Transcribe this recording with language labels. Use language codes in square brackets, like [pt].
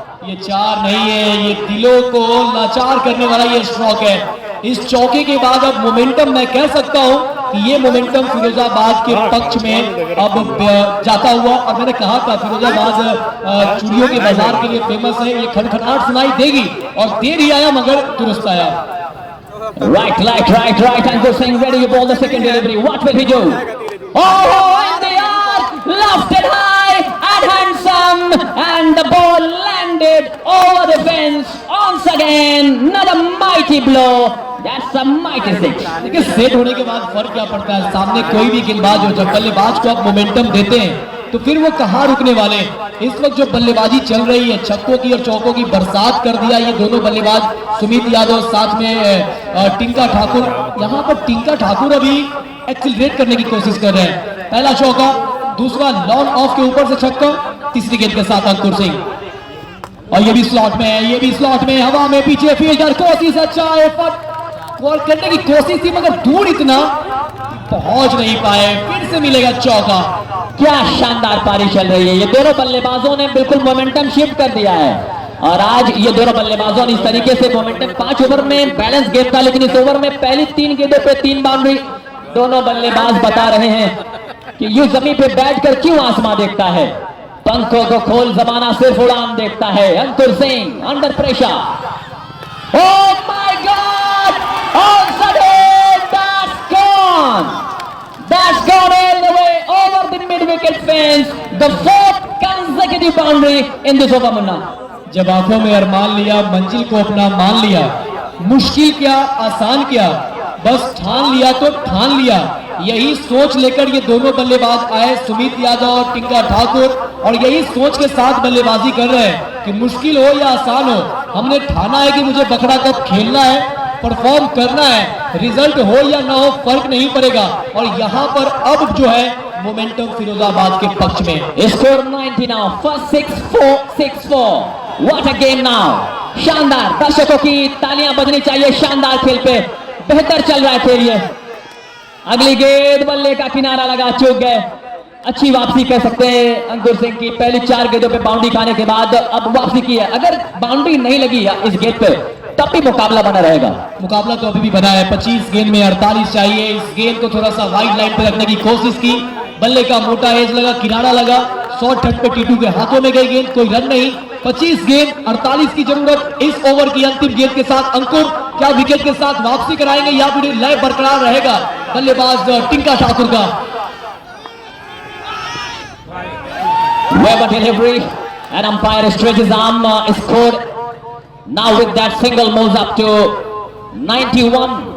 [hi] ये 4 नहीं है, ये दिलों को लाचार करने वाला ये स्ट्रोक है। इस चौके के बाद अब मोमेंटम, मैं कह सकता हूं कि ये मोमेंटम फिरोजाबाद के पक्ष में अब जाता हुआ, और मैंने कहा था फिरोजाबाद चूड़ियों के बाजार के लिए फेमस है, ये खड़खड़ाहट सुनाई देगी और देर ही आया मगर दुरुस्त आया। [en] Right, Ankur Singh ready to ball the second delivery. What will he do? Oh, in the air, lofted high and handsome, and the ball landed over the fence once again. Another mighty blow. That's a mighty six. [hi] देखिए set होने के बाद फर्क क्या पड़ता है, सामने कोई भी गेंदबाज हो, जब बल्लेबाज को आप मोमेंटम देते हैं तो फिर वो कहाँ रुकने वाले। इस वक्त जो बल्लेबाजी चल रही है, छक्कों की और चौकों की बरसात कर दिया ये दोनों बल्लेबाज, सुमित यादव साथ में टिंका ठाकुर। यहाँ पर टिंका ठाकुर अभी एक्सिलरेट करने की कोशिश कर रहे हैं। पहला चौका, दूसरा लॉन्ग ऑफ के ऊपर से छक्का, तीसरी गेंद के साथ अंकुर सिंह, और ये भी स्लॉट में है, ये भी स्लॉट में, हवा में, पीछे फील्डर कोशिश, अच्छा एफर्ट करने की कोशिश थी मगर दूर इतना पहुंच नहीं पाए, फिर से मिलेगा चौका। क्या शानदार पारी चल रही है, ये दोनों बल्लेबाजों ने बिल्कुल मोमेंटम शिफ्ट कर दिया है, और आज ये दोनों बल्लेबाजों ने इस तरीके से मोमेंटम, 5 ओवर में बैलेंस गेम था, लेकिन इस ओवर में पहली 3 गेंदों पे 3 बाउंड्री। दोनों बल्लेबाज बता रहे हैं कि यूं जमीन पे बैठकर क्यों आसमां देखता है, पंखों को खोल जमाना सिर्फ उड़ान देखता है। [en] Ankur Singh under pressure, oh my god, on sudden that's gone, that's gone all the way over the mid-wicket fence, the 4th consecutive boundary in this over, Munna. [hi] जब आंखों में अरमान लिया, मंजिल को अपना मान लिया, मुश्किल क्या आसान क्या, बस ठान लिया तो ठान लिया। यही सोच लेकर ये दोनों बल्लेबाज आए, सुमित यादव और टिंका ठाकुर, और यही सोच के साथ बल्लेबाजी कर रहे हैं कि मुश्किल हो या आसान हो, हमने ठाना है कि मुझे बखड़ा कप खेलना है, परफॉर्म करना है, रिजल्ट हो या ना हो फर्क नहीं पड़ेगा। और यहाँ पर अब जो है मोमेंटम फिरोजाबाद के पक्ष में। [en] Score 90 now, first 6-4. What a game now. [hi] शानदार, दर्शकों की तालियां बजनी चाहिए शानदार खेल पे, बेहतर चल रहा है खेल ये। अगली गेंद बल्ले का किनारा लगा, चूक गए। अच्छी वापसी कह सकते हैं अंकुर सिंह की, पहली 4 गेंदों पे बाउंड्री खाने के बाद अब वापसी की है। अगर बाउंड्री नहीं लगी इस गेंद पे तब भी मुकाबला बना रहेगा। मुकाबला तो अभी भी बना है, 25 गेंद में 48 चाहिए। इस गेंद को थोड़ा सा वाइड लाइन पे रखने की कोशिश की, बल्ले का मोटा एज लगा, किनारा लगा, शॉर्ट ठट पे टीटू के हाथों में गई गेंद, कोई रन नहीं। 25 गेंद 48 की जरूरत इस ओवर की अंतिम गेंद के साथ। अंकुर क्या विकेट के साथ वापसी कराएंगे या फिर लय बरकरार रहेगा? बल्लेबाज टिंका ठाकुर का। [en] Weber delivery and umpire stretches arm, scored now with that single moves up to 91-5।